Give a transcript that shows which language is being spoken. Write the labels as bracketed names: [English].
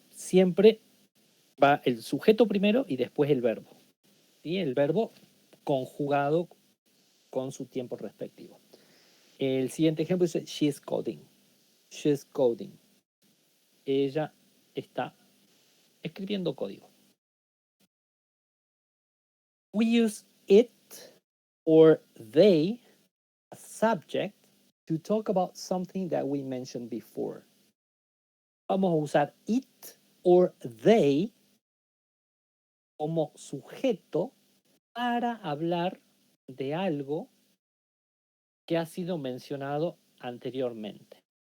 [Spanish] Siempre va el sujeto primero y después el verbo. ¿Sí? El verbo conjugado con su tiempo respectivo. El siguiente ejemplo es [English] she's coding. She's coding. [Spanish] Ella está escribiendo código. [English] We use it or they as subject to talk about something that we mentioned before. [Spanish] Vamos a usar it or they como sujeto para hablar de algo que ha sido mencionado anteriormente.